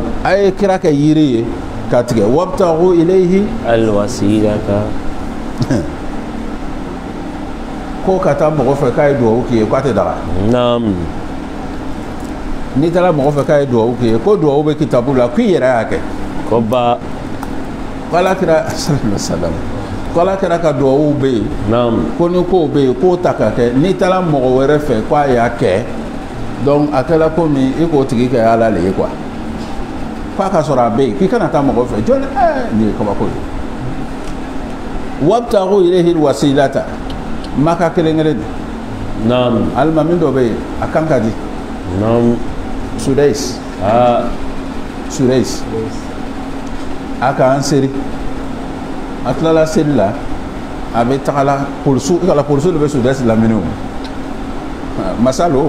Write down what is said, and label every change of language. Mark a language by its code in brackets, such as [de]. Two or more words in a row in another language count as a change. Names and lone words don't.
[bm] a ye kira kɛ yiri ye ka tigɛ [ar] وابتغوا إليه [bm] alwasilata ko ka taa mɔgɔ fɛ k'a ye duwawu k'i ye k'a tɛ daga naam n'i taara mɔgɔ fɛ k'a ye duwawu k'i ye ko duwawu bɛ kitabu la k'i yɛrɛ y'a kɛ ko ba k'ala kira [ar] صلى الله عليه وسلم [bm] k'ala kira ka duwawu bɛ yen naam ko ni kow bɛ yen k'o ta ka kɛ n'i taara mɔgɔ wɛrɛ fɛ k'a y'a kɛ donc a kɛla komi i k'o tigi kɛ ala le ye quoi f'a ka sɔrɔ a bɛ yen k'i kana taa mɔgɔ fɛ jɔn nin ye kabako ye [ar] وابتغوا إليه الوسيلة [bm] maka kelen-kelen naam alimami dɔ bɛ yen a kan ka di naam Sudais Sudais a k'an seri a tilala seli la a bɛ tagala polisiw de bɛ Sudais lamini o masalo